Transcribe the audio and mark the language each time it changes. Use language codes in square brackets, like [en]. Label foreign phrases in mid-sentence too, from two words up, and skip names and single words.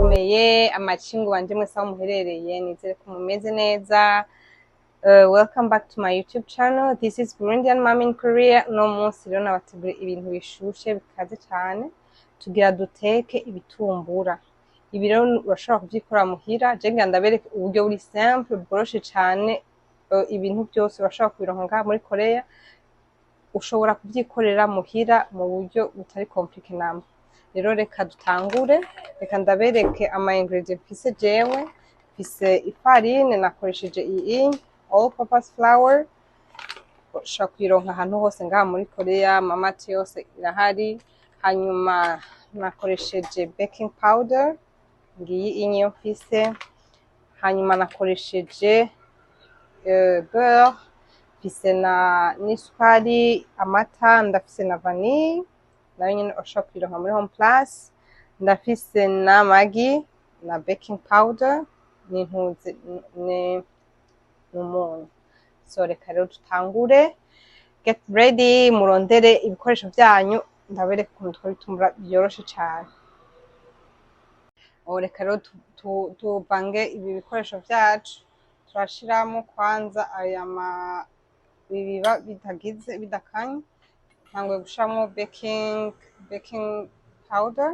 [rn] ndabahaye amachingu wanje mwese aho muherereye nizere ko mumeze neza. [en] Welcome back to my YouTube channel. This is Burundian Mom in Korea. [rn] No munsi rero nabategura ibintu bishushe bikaze cyane tugira duteke ibitumbura. Ibi rero urashobora kubyikora muhira. Je ngira ndabereke uburyo buri simple bworoshe cyane. Ibintu byose urashobora kubironka muri Korea. Ushobora kubyikorera muhira mu buryo butari compliqué namba. Rero reka dutangure, reka ndabereke ama ingredients mfise jewe. Mfise ifarine nakoresheje iyi [en] all purpose flour. [rn] Ushobora kuyironka ahantu hose ngaha muri Korea, mamati yose irahari. Hanyuma nakoresheje [en] baking powder, [rn] ngiyi inyo mfise. Hanyuma nakoresheje beurre, mfise n'isukari, amata, ndafise na vanille nayo nyine ushobora kuyironka muri [en] home place. [rn] Ndafise na magi na [en] baking powder [rn] n'intuzi n'umunyu. So reka rero tutangure, [en] get ready, [rn] murondere ibikoresho byanyu ndabereka ukuntu twabitumbura byoroshe cyane. Reka rero tuvange ibi bikoresho byacu. Turashiramo kwanza aya bibiba bitagize bidakanye. Ntanguye gushiramo [en] baking powder.